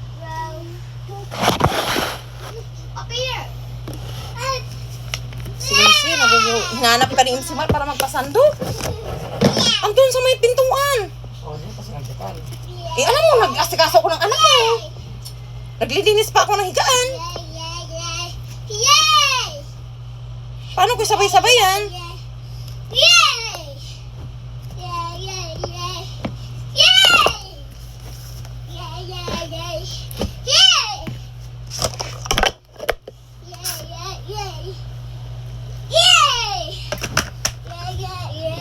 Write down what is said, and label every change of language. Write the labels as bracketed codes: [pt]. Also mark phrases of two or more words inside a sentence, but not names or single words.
[tl] Sige, hinanap ka ni Imsimar para magpasando. Andun sa may pintuan. Oh, hindi kasi nandiyan. Alam mo, nag-asikaso ko ng anak ko. Naglilinis pa ako ng higaan. Paano ko sabay-sabay yan? Yay! Yay, yay, yay! Yay! Yay, yay, yay! Yay! Yay, yay, yay! Yay! Yay, yay, yay!